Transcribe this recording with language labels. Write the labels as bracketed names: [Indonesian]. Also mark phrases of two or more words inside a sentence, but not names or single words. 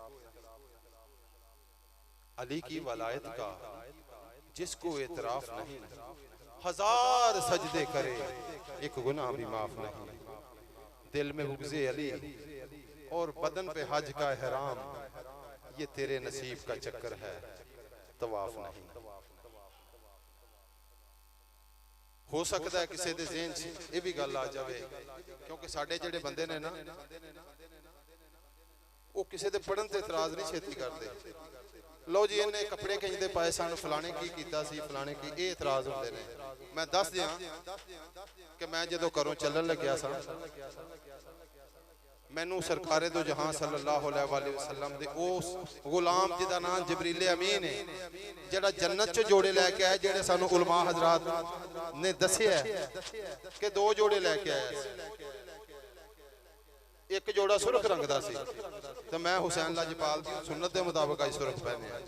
[Urdu] علی کی ولایت کا جس کو اعتراف نہیں ہزار سجدے کرے ایک گناہ بھی معاف نہیں دل میں بغضِ علی اور بدن پہ حج کا احرام یہ تیرے نصیب کا چکر ہے طواف نہیں. [Punjabi] ہو سکتا ہے کسی کے ذہن چ یہ بھی گل آ جائے، کیونکہ ساڈے جہڑے بندے نے نا وہ کسی کے پڑھن تے اعتراض نہیں چھیتی کرتے. لو جی انہیں کپڑے کھنچتے پائے سن، فلانے کی کیتا سی، فلانے کی، یہ اعتراض ہوندے نے. میں دس دیاں کہ میں جدوں گھروں چلن لگیا سا، مینوں سرکارِ دو جہاں [Arabic] صلى الله عليه وسلم [Punjabi] دے اس غلام جہدا ناں جبریل امین ہے، جہڑا جنت چ جوڑے لیکے آیا، جہڑے سانوں علما حضرات نے دسیا کہ دو جوڑے لیکے آیا. ایک جوڑا سرخ رنگ دا سی تے میں حسین لجپال دی سنت دے مطابق آئی سرخ پہنے.